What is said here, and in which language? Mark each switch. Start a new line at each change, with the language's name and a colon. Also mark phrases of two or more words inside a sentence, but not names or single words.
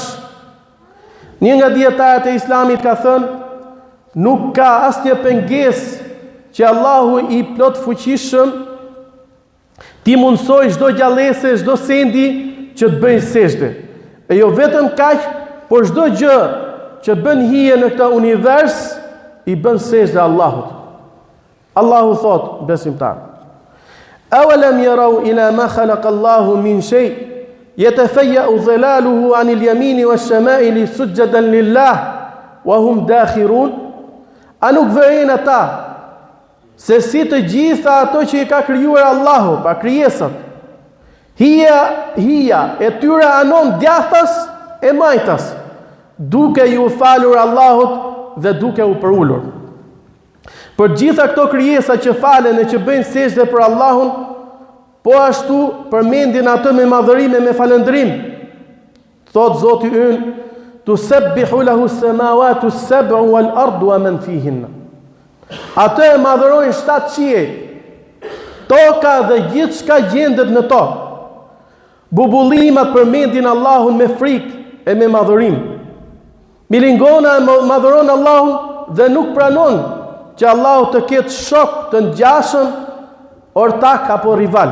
Albanian: Një nga dietarët e Islamit ka thënë, nuk ka asnjë pengesë që Allahu i plot fuqishëm ti mundsoj çdo gjallëse, çdo sendi që të bëjë sejdë. E jo vetëm kaq, por çdo gjë që bën hije në këtë univers i bën sejdë Allahut. Allahu thot besimtar:
Arabic: "أولم يروا إلى ما خلق الله من شيء يتفيأ ظلاله عن اليمين والشمائل سجدا لله وهم داخرون."
Albanian: A nuk vëren ata se si të gjitha ato që i ka krijuar Allahu, pa krijesat, hija e tyre anon djathtas e majtas, duke ju falur Allahut dhe duke u përulur. Për gjitha këto krijesa që falen e që bëjnë sejdë për Allahun, po ashtu përmendin atë me madhërim e me falëndrim. Thot Zoti ynë:
Arabic: "تسبح له السماوات السبع والأرض ومن فيهن."
Albanian: Atë e madhërojnë 7 qiej, toka dhe gjithë shka gjendet në to. Bubullimat përmendin Allahun me frikë e me madhërim. Milingona e madhëron Allahun dhe nuk pranon që Allahu të ketë shok të ngjashëm, ortak apo rival.